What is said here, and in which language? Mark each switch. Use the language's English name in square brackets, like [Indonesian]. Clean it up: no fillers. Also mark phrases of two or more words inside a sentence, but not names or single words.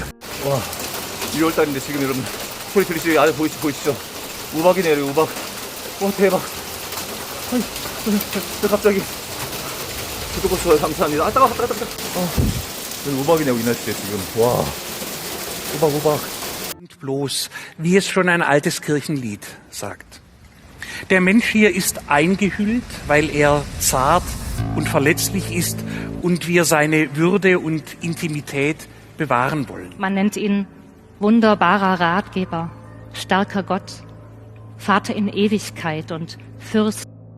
[Korean] 와, 2월달인데 지금 여러분 소리 들리시죠? 아래 보이시죠? 우박이네요. 우박. 와, 대박. 아니, 갑자기 구독 좋아요 감사합니다. 아, 따가워. 우박이네, 우리 날씨에 지금. 와, 우박. [German] Bloß, wie es schon ein altes Kirchenlied sagt. Der Mensch hier ist eingehüllt, weil er zart und verletzlich ist und wir seine Würde und Intimität bewahren wollen. Man nennt ihn wunderbarer Ratgeber, starker Gott, Vater in Ewigkeit und Fürst